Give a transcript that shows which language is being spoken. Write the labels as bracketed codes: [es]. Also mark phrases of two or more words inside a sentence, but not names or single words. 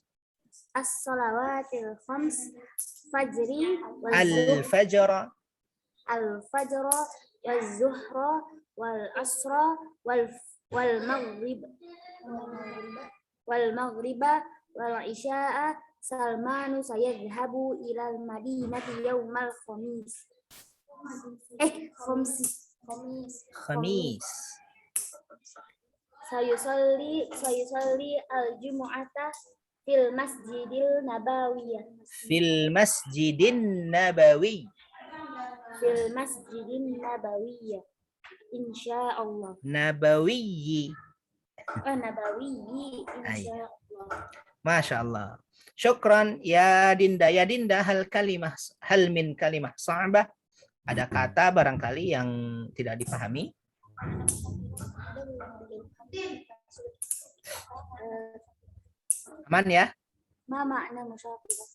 [ar] الصلوات الخمس فجر Al-fajr والظهر والعصر والمغرب والعشاء. سلمان سيذهب إلى المدينة يوم الخميس. Khamis. سيصلي الجمعة في المسجد النبوية. في المسجد النبوي. في المسجد النبوية. Insyaallah. Nabawiyyi. نبوي. إن شاء الله. ما شاء الله. شكرا يا Dinda. [id] Ya Dinda, [ar] هل من كلمة صعبة [id] Ada kata barangkali yang tidak dipahami? Aman ya? [ar] ما معنى مسافرة?